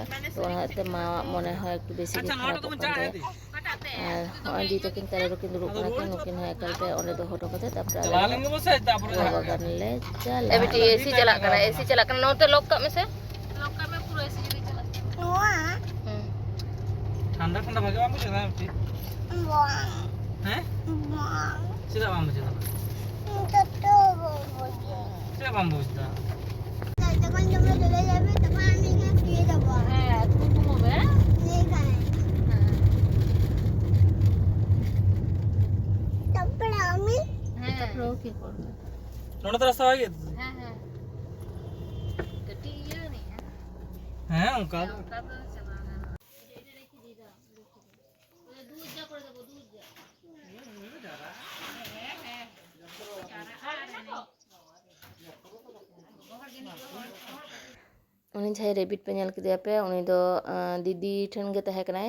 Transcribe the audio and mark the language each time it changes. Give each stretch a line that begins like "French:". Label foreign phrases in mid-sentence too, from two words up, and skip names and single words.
Santali: ᱛᱚ ᱚᱱᱟ ᱦᱚᱛᱮᱡ ᱛᱮ ᱢᱟᱣᱟᱜ ᱢᱚᱱᱮ ᱦᱚᱸ
Bangla: একটু বেশি
Santali: ᱜᱮ ᱠᱷᱟᱨᱟᱯᱚᱜ ᱠᱟᱱ ᱛᱟᱭᱟ। ᱟᱨ ᱦᱚᱸᱜᱼᱚᱭ ᱫᱤ ᱛᱟᱹᱠᱤᱱ ᱛᱟᱞᱮ ᱨᱮᱠᱤᱱ ᱫᱩᱲᱩᱵ ᱠᱟᱱᱟ ᱠᱤᱱ, ᱱᱩᱠᱤᱱ ᱦᱚᱸ ᱮᱠᱟᱞᱛᱮ ᱚᱸᱰᱮ ᱫᱚᱦᱚ ᱦᱚᱴᱚ ᱠᱟᱛᱮ ᱛᱟᱨᱯᱚᱨᱮ ᱟᱞᱮ ᱫᱚ ᱜᱳᱣᱟ ᱵᱟᱜᱟᱱ ᱞᱮ ᱪᱟᱞᱟᱜᱼᱟ। ᱵᱤᱴᱤ ᱮᱥᱤ ᱪᱟᱞᱟᱜ ᱠᱟᱱᱟ, ᱮᱥᱤ ᱪᱟᱞᱟᱜ ᱠᱟᱱᱟ, ᱱᱚᱛᱮ ᱞᱚᱠ ᱠᱟᱜ ᱢᱮᱥᱮ, ᱞᱚᱠ ᱠᱟᱜ ᱢᱮ ᱯᱩᱨᱟᱹ ᱮᱥᱤ ᱡᱩᱫᱤ ᱪᱟᱞᱟᱜ ᱠᱟᱱᱟ।
Bangla: ঠান্ডা ঠান্ডা ভাগে বাম বুঝে না আপনি হ্যাঁ সেটা বাম বুঝে না সেটা বাম বুঝতা তখন তোমরা চলে যাবে, তখন আমি এখানে শুয়ে যাবো। হ্যাঁ তুমি ঘুমোবে, এখানে তারপরে আমি তারপরে ও কি করবে, নোনা তো রাস্তা হয়ে গেছে। হ্যাঁ হ্যাঁ হ্যাঁ
Santali: ওকা ᱩᱱᱤ ᱡᱟᱦᱟᱸᱭ ᱨᱮᱵᱤᱴ ᱯᱮ ᱧᱮᱞ ᱠᱮᱫᱮᱭᱟᱯᱮ, ᱩᱱᱤ ᱫᱚ ᱫᱤᱫᱤ ᱴᱷᱮᱱ ᱜᱮ ᱛᱟᱦᱮᱸ ᱠᱟᱱᱟᱭ।